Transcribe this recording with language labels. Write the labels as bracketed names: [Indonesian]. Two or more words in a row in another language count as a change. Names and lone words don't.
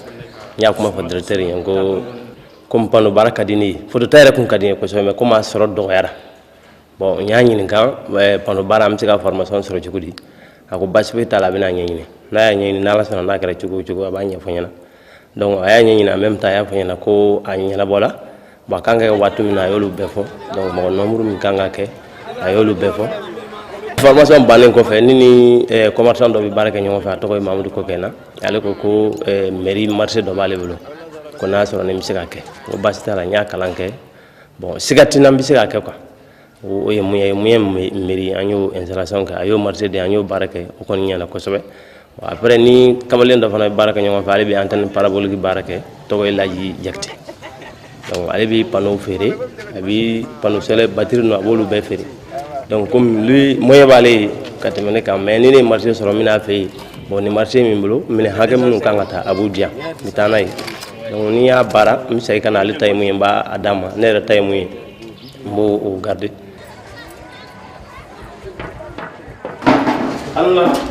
[Bambara] N y'a kuma fɔ directeur ye ko comme pano baara ka di ne ye photo ta yɛrɛ kun ka di n ye kosɛbɛ mais komi a sɔrɔ dɔgɔyara n y'a ɲininka pano baara an bɛ se ka formation sɔrɔ cogo di a ko basi foyi t'a la a bɛna ɲɛɲini n'a y'a ɲɛɲini n'Ala sɔnna n'a kɛra cogo o cogo a b'a ɲɛfɔ ɲɛna donc a y'a ɲɛɲini [French] en même temps [Bambara] a y'a fɔ ɲɛna ko a ɲɛnabɔla a kan ka kɛ waati min na a y'olu bɛɛ fɔ donc mɔgɔ nombre min kan ka kɛ a y'olu bɛɛ fɔ formation bannen kɔfɛ ne ni commerçant dɔ bɛ baara kɛ ɲɔgɔn fɛ a tɔgɔ ye Mamadou Kokena ale ko [French] mairie marché [Bambara] dɔ b'ale bolo ko n'a sɔrɔ ne bɛ se ka kɛ ko basi t'a la n y'a kalan kɛ siga tɛ n na n bɛ se ka kɛ quoi o ye mun ye mairie an y'o installation kɛ a y'o marché de an y'o baara kɛ o kɔni ɲɛna kosɛbɛ après ni kamalen dɔ fana bɛ baara kɛ ɲɔgɔn fɛ ale bɛ [French] antenne parabolique [Bambara] baara kɛ tɔgɔ ye Laji Jakite donc ale bɛ panneau feere a bɛ [French] panneau solaire batterie [Bambara] ninnu a b'olu bɛɛ feere donc [French] comme lui [Bambara] moyen b'ale ye ka tɛmɛ ne kan mais ni ne ye marché sɔrɔ n bɛna fɛ yen ni marché min bolo minɛn hakɛ minnu kan ka taa a b'u di yan n bɛ taa n'a ye donc ni y'a baara n bɛ segin ka na ale ta ye mun ye n b'a d'a ma ne yɛrɛ ta ye mun ye n b'o o garder. Allah.